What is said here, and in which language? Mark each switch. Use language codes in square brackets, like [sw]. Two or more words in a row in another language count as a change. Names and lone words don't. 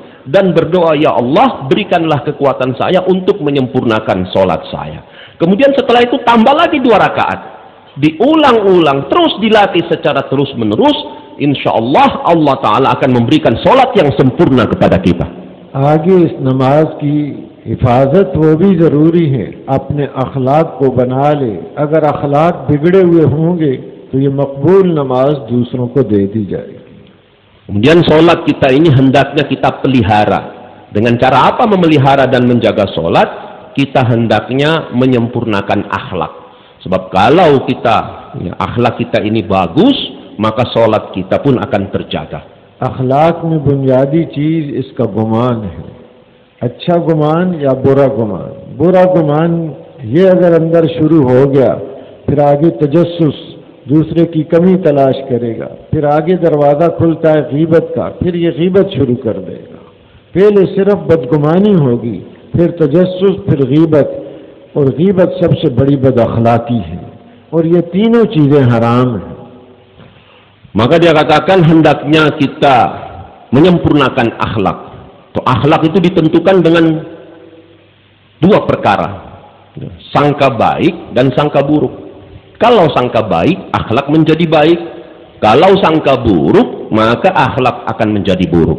[id] Dan berdoa, ya Allah, berikanlah kekuatan saya untuk menyempurnakan sholat saya. Kemudian setelah itu tambah lagi 2 rakaat. Diulang-ulang, terus dilatih secara terus-menerus. [ar] إن شاء الله, [id] Allah Ta'ala akan memberikan sholat yang sempurna kepada kita. [ur] آگے اس نماز کی حفاظت وہ بھی ضروری ہے، اپنے اخلاق کو بنا لے. اگر اخلاق بگڑے ہوئے ہوں گے تو یہ مقبول نماز دوسروں کو دے دی جائے گی. [id] Kemudian sholat kita ini hendaknya kita pelihara Dengan cara apa memelihara dan menjaga sholat? Kita hendaknya menyempurnakan akhlak. Sebab kalau akhlak kita ini bagus, maka sholat kita pun akan terjaga. [ur] اخلاق میں بنیادی چیز اس کا گمان ہے، اچھا گمان یا برا گمان. برا گمان یہ اگر اندر شروع ہو گیا، پھر آگے تجسس، دوسرے کی کمی تلاش کرے گا، پھر آگے دروازہ کھلتا ہے غیبت کا، پھر یہ غیبت شروع کر دے گا. پہلے صرف بدگمانی ہوگی، پھر تجسس، پھر غیبت، اور غیبت سب سے بڑی بداخلاقی ہے، اور یہ تینوں چیزیں حرام ہیں. [id] Maka dia katakan hendaknya kita menyempurnakan akhlak. Akhlak itu ditentukan dengan dua perkara, sangka baik dan sangka buruk. Kalau sangka baik, akhlak menjadi baik. Kalau sangka buruk, maka akhlak akan menjadi buruk.